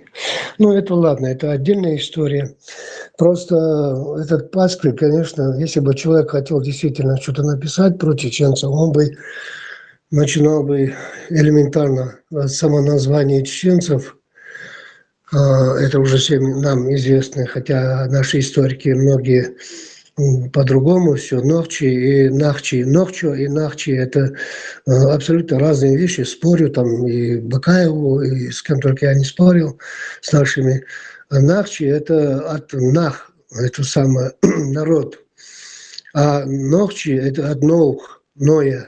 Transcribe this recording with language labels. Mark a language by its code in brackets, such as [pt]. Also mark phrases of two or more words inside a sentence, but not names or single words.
[ru] Ну, это ладно, это отдельная история. Просто этот пасквиль, конечно, если бы человек хотел действительно что-то написать про чеченцев, он бы начинал бы элементарно от самоназвания чеченцев. Это уже всем нам известно, хотя наши историки многие по-другому все. Нохчи и Нахчи. Нохчо и Нахчи – это абсолютно разные вещи. Спорю там и Бакаеву, и с кем только я не спорил, с нашими. А Нахчи – это от Нах, это самое, народ. А Нохчи – это от Ноух, Ноя.